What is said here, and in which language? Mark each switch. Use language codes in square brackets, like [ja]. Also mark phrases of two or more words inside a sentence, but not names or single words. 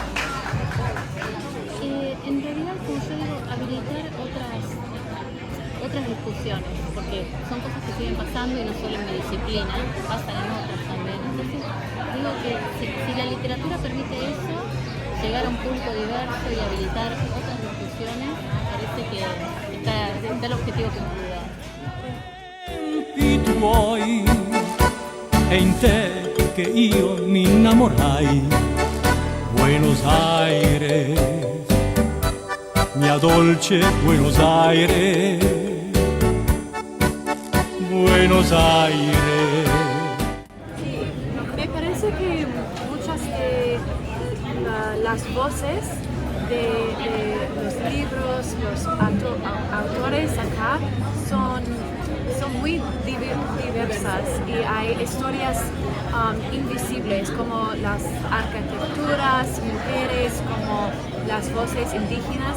[es] En realidad, como yo digo, habilitar otras discusiones, porque son cosas que siguen pasando y no solo en mi disciplina, pasan en otras también. Entonces, digo que si la literatura permite eso, llegar a un público diverso y habilitar otras discusiones, me parece que está el objetivo que me da. [it] I tuoi è in te che io mi innamorai. Buenos Aires, mia dolce Buenos Aires, Buenos Aires. [es] Sí, me parece que muchas de las voces de los libros, los autores acá son muy diversas y hay historias invisibles como las arquitecturas, mujeres, como las voces indígenas.